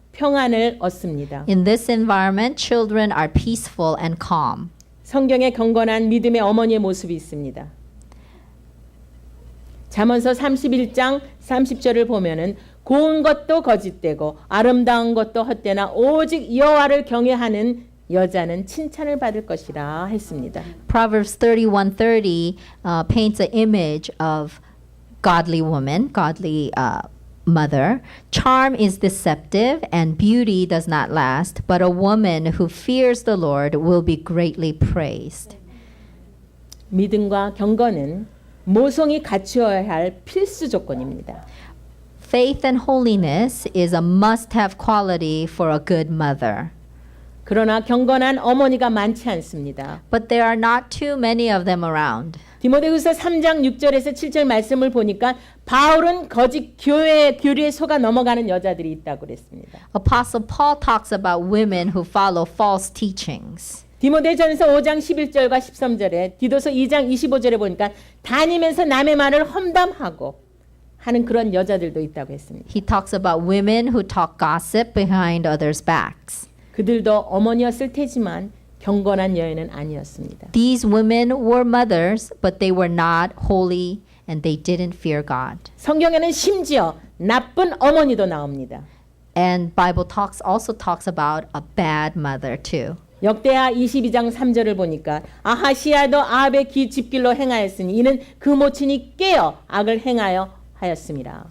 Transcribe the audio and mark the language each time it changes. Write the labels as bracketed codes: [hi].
[ko] 평안을 얻습니다. [en] In this environment, children are peaceful and calm. [ko] 성경에 경건한 믿음의 어머니의 모습이 있습니다. 잠언서 31장 30절을 보면은 고운 것도 거짓되고 아름다운 것도 헛되나 오직 여호와를 경외하는 여자는 칭찬을 받을 것이라 했습니다. [en] Proverbs 31:30 paints an image of godly woman, godly mother. Charm is deceptive and beauty does not last, but a woman who fears the Lord will be greatly praised. [ko] 믿음과 경건은 모성이 갖추어야 할 필수 조건입니다. [en] Faith and holiness is a must-have quality for a good mother. [ko] 그러나 경건한 어머니가 많지 않습니다. [en] But there are not too many of them around. [ko] 디모데후서 3장 6절에서 7절 말씀을 보니까 바울은 거짓 교리에 속아 넘어가는 여자들이 있다고 그랬습니다. [en] Apostle Paul talks about women who follow false teachings. [ko] 디모데전서 5장 11절과 13절에 디도서 2장 25절에 보니까 다니면서 남의 말을 험담하고 하는 그런 여자들도 있다고 했습니다. [en] He talks about women who talk gossip behind others' backs. [ko] 그들도 어머니였을 테지만 경건한 여인은 아니었습니다. [en] These women were mothers, but they were not holy and they didn't fear God. [ko] 성경에는 심지어 나쁜 어머니도 나옵니다. [en] And Bible also talks about a bad mother too. [ko] 역대하 22장 3절을 보니까 아하시야도 아합의 집길로 행하였으니 이는 그 모친이 깨어 악을 행하여 하였습니다.